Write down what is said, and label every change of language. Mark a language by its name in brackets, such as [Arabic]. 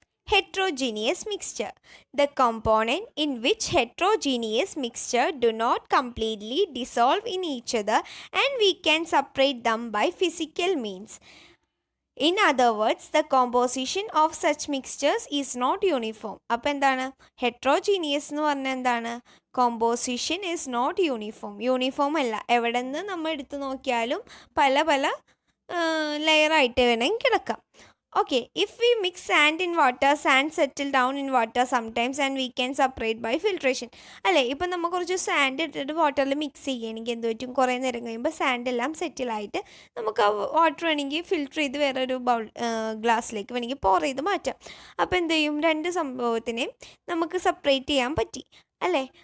[English] Heterogeneous mixture. The component in which heterogeneous mixture do not completely dissolve in each other and we can separate them by physical means. In other words, the composition of such mixtures is not uniform. [Malayalam] അപ്പോൾ എന്താണ് heterogeneous എന്ന് പറഞ്ഞാൽ എന്താണ്? [English] composition is not uniform [Malayalam] അല്ല. എവിടെ നിന്ന് നമ്മൾ എടുത്തു നോക്കിയാലും പല പല ലെയറായിട്ട് വേണമെങ്കിൽ കിടക്കാം. [English] Okay, if we mix sand in water, sand settle down in water sometimes and we can separate by filtration. [Malayalam] അല്ലേ, ഇപ്പം നമ്മൾ കുറച്ച് സാൻഡ് ഇട്ടിട്ട് വാട്ടറിൽ മിക്സ് ചെയ്യുകയാണെങ്കിൽ എന്ത് പറ്റും, കുറേ നേരം കഴിയുമ്പോൾ സാൻഡ് എല്ലാം സെറ്റിലായിട്ട് നമുക്ക് ആ വാട്ടർ വേണമെങ്കിൽ ഫിൽറ്റർ ചെയ്ത് വേറൊരു ഗ്ലാസ്സിലേക്ക് വേണമെങ്കിൽ പോർ ചെയ്ത് മാറ്റാം. അപ്പോൾ എന്ത് ചെയ്യും, രണ്ട് സംഭവത്തിനെയും നമുക്ക് സെപ്പറേറ്റ് ചെയ്യാൻ പറ്റി അല്ലേ.